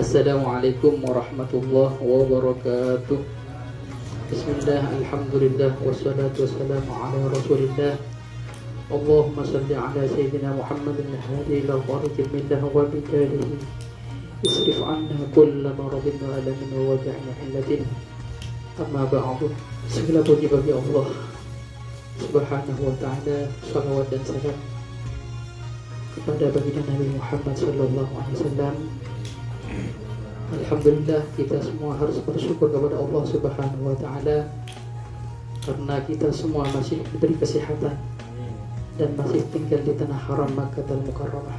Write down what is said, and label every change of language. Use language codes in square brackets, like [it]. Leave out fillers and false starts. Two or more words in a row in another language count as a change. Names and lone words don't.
[ar] السلام عليكم ورحمة الله وبركاته. بسم الله، الحمد لله، والصلاة والسلام على رسول الله. اللهم صل على سيدنا محمد الهادي إلى طريق الملة وبدلالته اصرف عنا كل مرض وألم ووجع وعلة. أما بعد. [id] Segala puji bagi Allah [ar] سبحانه وتعالى, [id] salawat dan salam kepada baginda Nabi Muhammad [ar] صلى الله عليه وسلم. [id] Alhamdulillah, kita semua harus bersyukur kepada Allah [ar] سبحانه وتعالى [id] karena kita semua masih diberi kesehatan dan masih tinggal di tanah haram Makkah al-Mukarramah.